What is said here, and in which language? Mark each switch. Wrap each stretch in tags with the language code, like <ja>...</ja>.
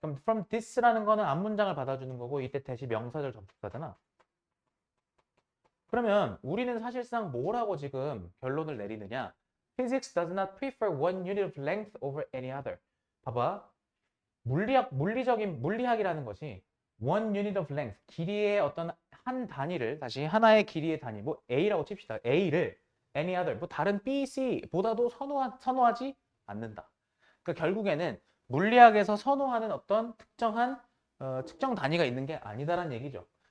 <ko>그럼</ko> <en>from this</en> <ko>라는 거는 앞문장을 받아주는 거고 이때 대시 명사절 접속사잖아. 그러면 우리는 사실상 뭐라고 지금 결론을 내리느냐?</ko> <en>Physics does not prefer one unit of length over any other.</en> <ko>봐봐. 물리학이라는 것이</ko> <en>one unit of length,</en> <ko>길이의 어떤 한 단위를 다시 하나의 길이의 단위, 뭐 A라고 칩시다. A를</ko> <en>any other,</en> <ko>뭐 다른 B, C보다도 선호하지 않는다. 그러니까 결국에는 물리학에서 선호하는 어떤 특정한 측정 단위가 있는 게 아니다라는 얘기죠.</ko>